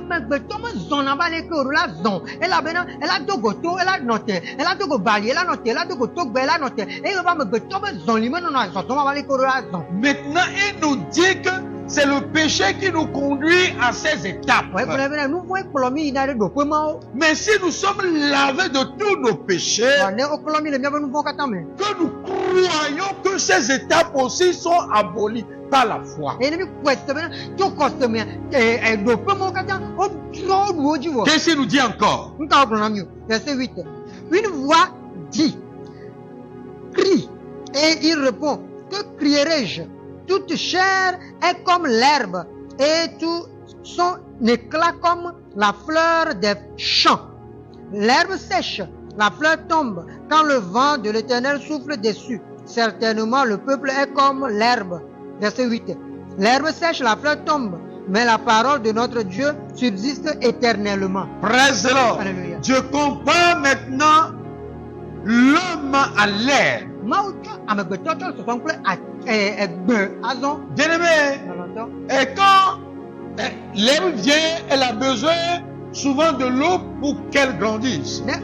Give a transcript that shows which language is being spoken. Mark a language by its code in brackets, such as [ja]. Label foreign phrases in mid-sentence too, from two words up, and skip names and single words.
[ee] Amegbetɔ mezɔna va le ke o la zɔn elabena ela do go to ela nɔ te ela do go bali ela nɔ te ela do go togbe ela nɔ te eye woƒe amegbetɔ be zɔli menɔnɔ zɔzɔm va le ke o la zɔn. [fr] Maintenant, il nous dit que c'est le péché qui nous conduit à ces étapes. [ee] Wɔ egblɔ bena nu vɔ̃e kplɔ mi yina ɖe ɖoƒe mawo. [fr] Mais si nous sommes lavés de tous nos péchés, [ee] Wɔ ne wokplɔ mi le míaƒe nu vɔ̃wo katã me. [fr] que nous croyons que ces étapes aussi sont abolies par la foi. Qu'est-ce qu'il nous dit encore? Verset 8. Une voix dit, crie, et il répond, que crierai-je? Toute chair est comme l'herbe, et tout son éclat comme la fleur des champs. L'herbe sèche, la fleur tombe, quand le vent de l'Éternel souffle dessus. Certainement, le peuple est comme l'herbe. Verset 8. L'herbe sèche, la fleur tombe, mais la parole de notre Dieu subsiste éternellement. [en] Praise the Lord. [fr] Alléluia. Je compare maintenant l'homme à l'herbe. Bien-aimé, et quand l'herbe vient, elle a besoin souvent de l'eau pour qu'elle grandisse.